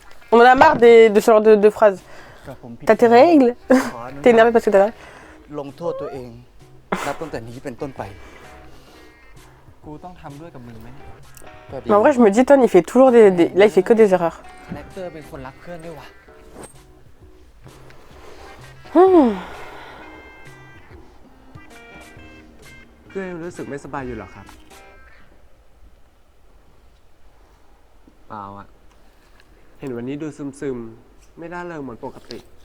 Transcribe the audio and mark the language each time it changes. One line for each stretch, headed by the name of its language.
French: On en a marre de ce genre de phrases. T'as tes règles? T'es énervé parce que t'as...
Thai: ลงโทษตัวเองนับตั้งแต่นี้เป็นต้นไป กูต้องทำด้วยกับมึงไหม
French: Mais en vrai, je me dis, Ton, il fait toujours Là, il fait que des erreurs.
Thai: คาแรคเตอร์เป็นคนรักเพื่อนด้วยว่ะ เพื่อนรู้สึกไม่สบายอยู่หรอครับ เปล่าอะเห็นวันนี้ดูซึมๆ ไม่ได้เริงเหมือนปกติ